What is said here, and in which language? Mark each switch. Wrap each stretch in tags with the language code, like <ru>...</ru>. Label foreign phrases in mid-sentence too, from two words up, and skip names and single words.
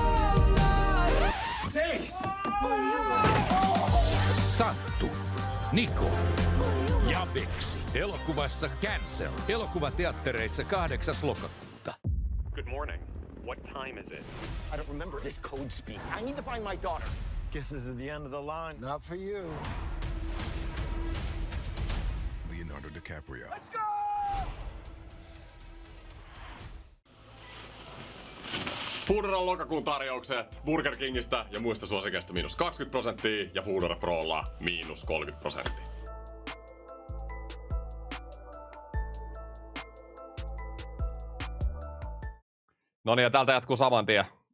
<fi>Santtu, Niko ja Beksi. Elokuvassa Cancel. Elokuvateattereissa 8. lokakuuta.</fi> <en>Good morning. What time is it? I don't remember this code speak. I need to find my daughter. Guess this is the end of the line. Not for you. Leonardo DiCaprio. Let's go!</en> <fi>Foodoran lokakuun tarjoukset Burger Kingistä ja muista suosikeista -20% ja Foodora Prolla -30%. Noniin, ja täältä jatkuu saman tien.</fi>